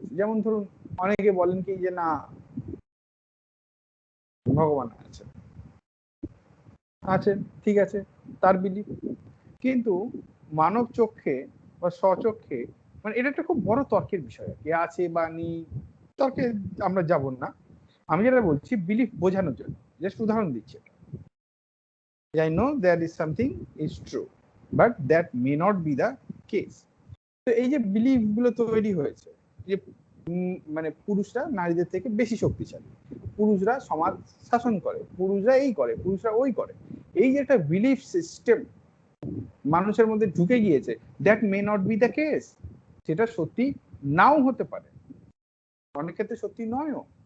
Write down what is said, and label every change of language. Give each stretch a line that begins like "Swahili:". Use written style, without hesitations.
Bangla: যেমন ধরুন অনেকে বলেন কি যে না ভগবান আছে, আছেন ঠিক আছে, তার বিলিভ। কিন্তু মানব চক্ষে বা স্বচক্ষে মানে এটা একটা খুব বড় তর্কের বিষয়, কে আছে বা নেই তর্কে আমরা যাব না। আমি যেটা বলছি বিলিফ বোঝানোর জন্য, জাস্ট উদাহরণ দিচ্ছি।
English: I know there is something is true but that may not be the case.
Bangla: তো এই যে বিলিফ গুলো তৈরি হয়েছে যে মানে পুরুষরা নারীদের থেকে বেশি শক্তিশালী, পুরুষরা সমাজ শাসন করে, পুরুষরা এই করে, পুরুষরা ওই করে, এই যে একটা বিলিফ সিস্টেম মানুষের মধ্যে ঢুকে গিয়েছে,
English: that may not be the case,
Bangla: সেটা সত্যি নাও হতে পারে, অনেক ক্ষেত্রে সত্যি নয়ও।